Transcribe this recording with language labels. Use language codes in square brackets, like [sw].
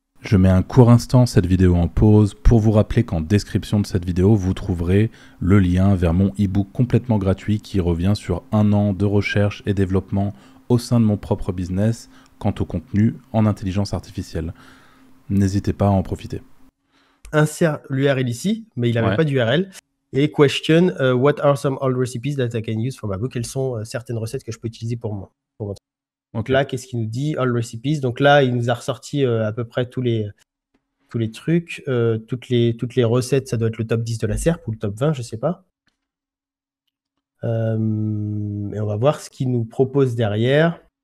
[fr] Je mets un court instant cette vidéo en pause pour vous rappeler qu'en description de cette vidéo, vous trouverez le lien vers mon e-book complètement gratuit qui revient sur 1 an de recherche et développement au sein de mon propre business quant au contenu en intelligence artificielle. N'hésitez pas à en profiter. Insère l'URL ici, mais il n'avait pas d'URL. Et question, [en] what are some old recipes that I can use for my book? [fr] Quelles sont certaines recettes que je peux utiliser pour moi? Donc là, qu'est-ce qu'il nous dit? [en] Old recipes. [fr] Donc là, il nous a ressorti à peu près tous les trucs, toutes les recettes. Ça doit être le top 10 de la SERP ou le top 20, je ne sais pas. Et on va voir ce qu'il nous propose derrière.